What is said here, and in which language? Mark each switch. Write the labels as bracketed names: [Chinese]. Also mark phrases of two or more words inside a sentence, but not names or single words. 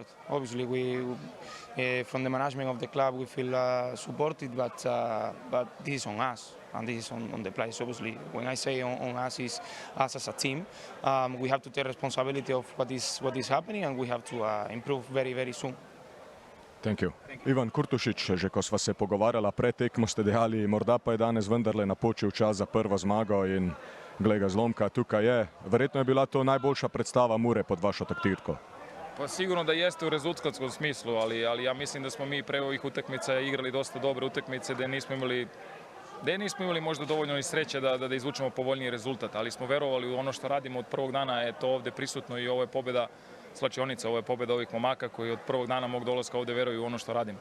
[English] Obviously, we from the management of the club we feel supported, but this is on us and this is on the players. Obviously, when I say on us, is us as a team. We have to take responsibility of what is happening, and we have to improve very, very soon. Thank you. [Slovenian] Ivan Kurtušič, že ko sva se pogovarjala pred tekmo, ste dejali, morda pa je danes vendarle napočil čas za prvo zmago in glej ga zlomka, tukaj je. Verjetno je bila to najboljša predstava Mure pod vašo taktirko. [Serbian] Pa sigurno da jeste u rezultatskom smislu, ali ja mislim da smo mi pre ovih utakmica igrali dosta dobre utakmice, da nismo imali možda dovoljno ni sreće da izvučemo povoljniji rezultat, ali smo verovali u ono što radimo od prvog dana, je to ovde prisutno i ovo je pobjeda slačionica, ovo je pobjeda ovih momaka koji od prvog dana mog dolaska ovde veruju u ono što radim.